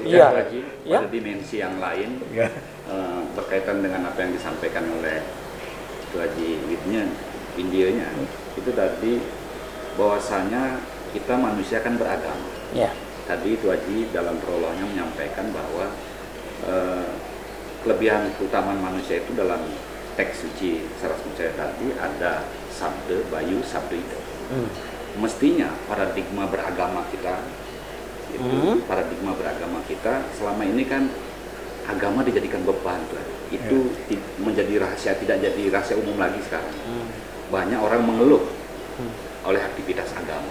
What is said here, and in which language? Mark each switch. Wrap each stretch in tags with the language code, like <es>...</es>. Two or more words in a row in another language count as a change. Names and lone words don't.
<id>Pada dimensi yang lain berkaitan dengan apa yang disampaikan oleh Tuh Haji Indianya itu tadi bahwasanya kita manusia kan beragama. Tadi Tuh Haji dalam prolognya menyampaikan bahwa kelebihan keutamaan manusia itu dalam teks suci Sarasmu Jaya tadi ada sabda bayu sabda ida. Mestinya paradigma beragama kita paradigma beragama kita selama ini kan agama dijadikan beban tuh. Itu menjadi rahasia, tidak jadi rahasia umum lagi sekarang. Banyak orang mengeluh oleh aktivitas agama.</id>